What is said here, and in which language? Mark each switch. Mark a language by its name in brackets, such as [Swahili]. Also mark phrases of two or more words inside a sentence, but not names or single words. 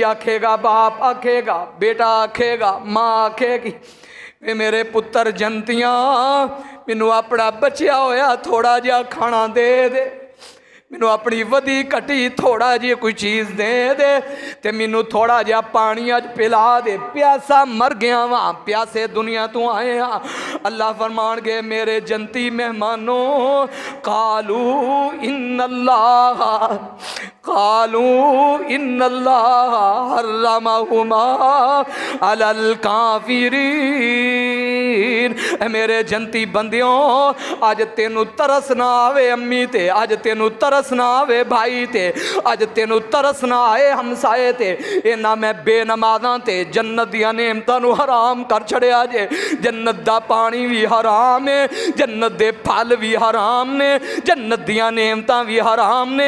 [Punjabi] آکھے گا، باپ آکھے گا، بیٹا آکھے گا، ماں آکھے گی، وے میرے پتر جنتیاں مینوں اپنا بچیا ہویا تھوڑا جیہا کھانا دے دے، مینوں اپنی ودھی گھٹی تھوڑا جی کوئی چیز دے دے، تے مینوں تھوڑا جیہا پانی اج پلا دے، پیاسا مر گیا واں، پیاسے دنیا توں آئے ہاں. اللہ فرمان گئے میرے جنتی مہمانو, [Arabic] قالوا إن الله، قالوا إن الله حرمهما على الكافرين. [Punjabi] میرے جنتی بندیو، اج تینوں ترس نہ آوے امی تے، اج تینوں ترس نہ آوے بھائی تے، اج تینوں ترس نہ آئے ہمسائے تے، انہاں میں بےنمازاں تے جنت دیاں نعمتاں نوں حرام کر چھڈیا جے. جنت دا پانی بھی حرام ہے، جنت دے پھل بھی حرام نے، جنت دیاں نعمتاں بھی حرام نے.